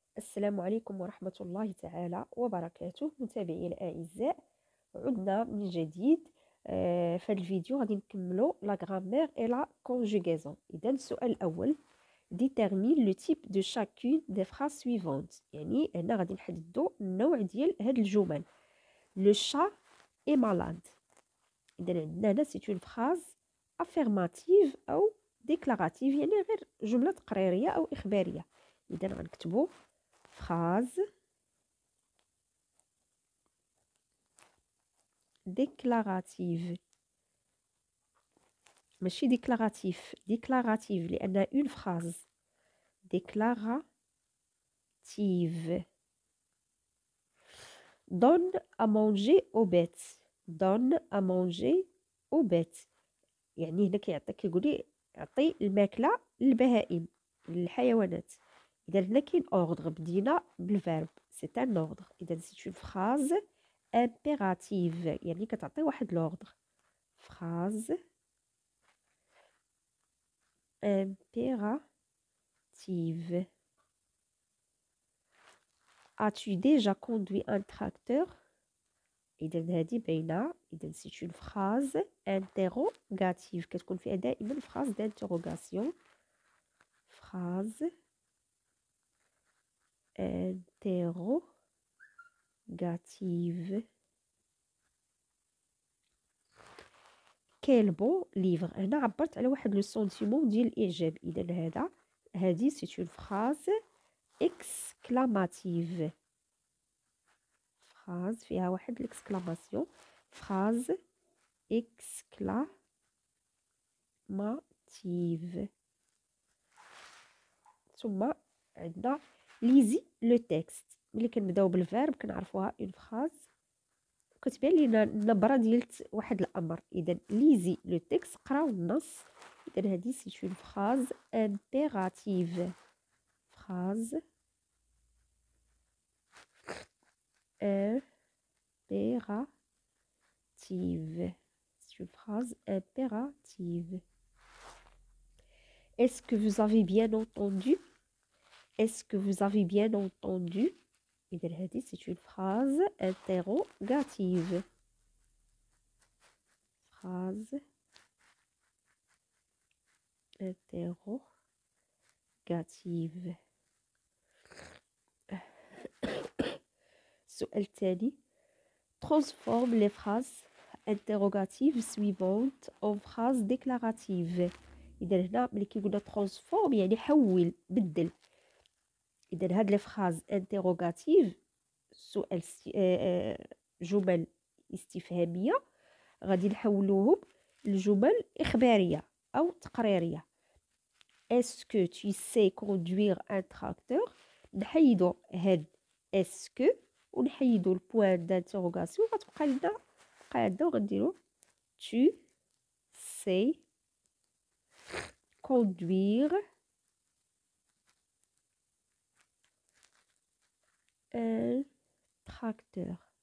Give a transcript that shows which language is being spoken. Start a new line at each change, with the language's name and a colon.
Arabic: السلام عليكم ورحمة الله تعالى وبركاته. متابعي الأعزاء، عدنا من جديد. في هذا الفيديو غادي نكملو لا غرامير
French: et la conjugaison.
Arabic: إذا السؤال الأول:
French: détermine le type de chacune des phrases suivantes.
Arabic: يعني هنا غادي نحددو النوع ديال هاد الجمل.
French: Le chat est malade.
Arabic: إذا عندنا هنا
French: c'est une phrase affirmative
Arabic: أو déclarative، يعني غير جملة تقريرية أو إخبارية. إذا غنكتبو phrase déclarative، ماشي déclaratif، déclarative لأنها
French: une phrase déclarative. Donne à manger aux bêtes. Donne à manger aux bêtes،
Arabic: يعني هنا كيقولي يعطي الماكلة للبهائم، للحيوانات. إذا هنا كاين ordre، بدينا بالفيرب
French: c'est un ordre.
Arabic: إذا
French: c'est une phrase impérative،
Arabic: يعني كتعطي واحد l'ordre.
French: phrase impérative. As-tu déjà conduit un tracteur?
Arabic: إذا هذه باينة. إذا
French: c'est une phrase interrogative،
Arabic: كتكون فيها دائما phrase d'interrogation.
French: phrase interrogative. Quel beau livre.
Arabic: هنا عبرت على واحد لو سونتيمون ديال الإعجاب. إذا هذه
French: c'est une phrase exclamative.
Arabic: phrase فيها واحد l'exclamation.
French: phrase exclamative.
Arabic: ثم عندنا ليزي لو تكست. ملي كنبداو بالفيرب كنعرفوها اون فراز وكتبان لينا النبره ديال واحد الامر. اذا ليزي لو تكست، قراو النص. اذا هذه سي اون فراز امبيراتيف.
French: فراز impérative. C'est une phrase impérative. Est-ce que vous avez bien entendu? Est-ce que vous avez bien entendu?
Arabic: إذا هذه
French: c'est une phrase interrogative. phrase interrogative.
Arabic: السؤال التالي:
French: transforme les phrases interrogatives suivantes en phrases déclaratives.
Arabic: إذا هنا ملي كيقولنا transform يعني حول، بدل. إذا هاد لي فراز انتروغاتيف، سؤال جمل استفهامية، غادي نحولوهم لجمل إخبارية أو تقريرية.
French: Est-ce que tu sais conduire un tracteur؟
Arabic: نحيدو هاد
French: est-ce que
Arabic: ونحيدو البوان دانتروغاسيون، غتبقى لنا قاعدة وغنديرو
French: tu sais conduire un tracteur.